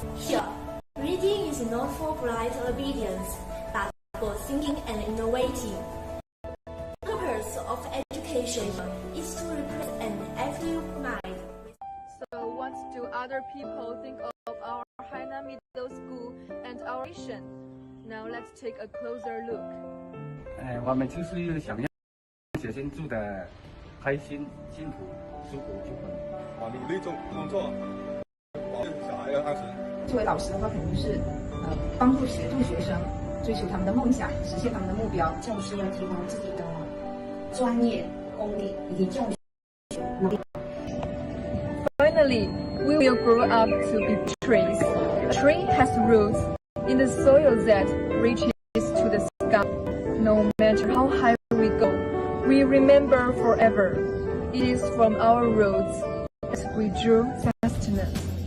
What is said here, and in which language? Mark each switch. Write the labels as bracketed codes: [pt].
[en] Here, reading is not for blind obedience, but for thinking and innovating. The purpose of education is to replace an active mind. So what do other people think of our Hainan Middle School and our mission? Now let's take a closer look. [zh] 我们就是想让学生住得开心、幸福、舒服就可以。努力工作，保证小孩要安全。作为老师的话，肯定是帮助协助学生追求他们的梦想，实现他们的目标。教师要提高自己的专业功力以及教学能力。 [en] Finally, we will grow up to be trees. A tree has roots in the soil that reaches to the sky. No matter how high we go, we remember forever. It is from our roots that we drew sustenance.